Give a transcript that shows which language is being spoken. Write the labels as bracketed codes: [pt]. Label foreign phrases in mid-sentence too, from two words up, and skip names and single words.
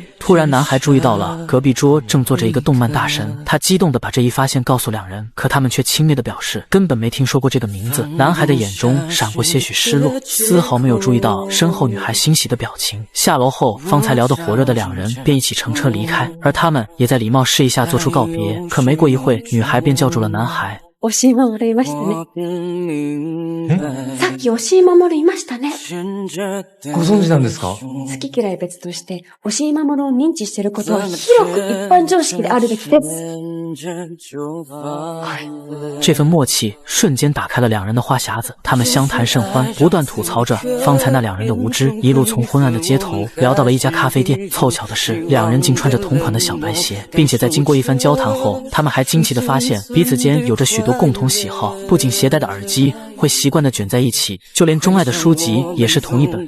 [zh] 突然男孩注意到了隔壁桌正坐着一个动漫大神，他激动地把这一发现告诉2人，可他们却轻蔑地表示根本没听说过这个名字。男孩的眼中闪过些许失落，丝毫没有注意到身后女孩欣喜的表情。下楼后方才聊得火热的2人便一起乘车离开，而他们也在礼貌示意下做出告别。可没过一会，女孩便叫住了男孩。 [ja] 押し守りましたね。さっき押し守りましたね。ご存知なんですか？好き嫌い別として押し守を認知していることは広く一般常識であるべきです。 [zh] 这份默契瞬间打开了2人的话匣子，他们相谈甚欢，不断吐槽着方才那2人的无知，一路从昏暗的街头聊到了一家咖啡店。凑巧的是，2人竟穿着同款的小白鞋，并且在经过一番交谈后，他们还惊奇地发现彼此间有着许多共同喜好，不仅携带的耳机会习惯地卷在一起，就连钟爱的书籍也是同一本。